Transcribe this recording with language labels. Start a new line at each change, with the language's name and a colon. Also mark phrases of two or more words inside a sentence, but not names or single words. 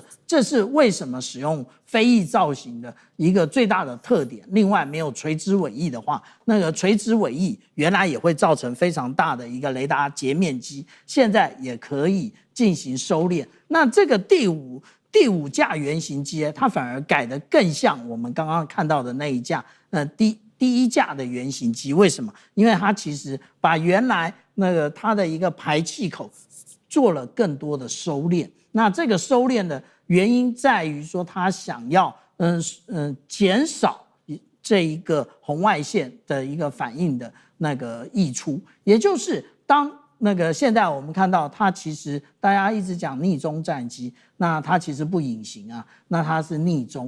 Chinese: 這是為什麼使用飛翼造型的一個最大的特點。另外，沒有垂直尾翼的話，那個垂直尾翼原來也會造成非常大的一個雷達截面積，現在也可以進行收斂。那這個第五架原型機，它反而改得更像我們剛剛看到的那一架，第一架的原型機。為什麼？因為它其實把原來那個它的一個排氣口做了更多的收斂。那這個收斂的原因在於說，它想要減少這一個紅外線的一個反應的那個溢出，也就是當那個現在我們看到它其實大家一直講匿蹤戰機，那它其實不隱形啊，那它是匿蹤。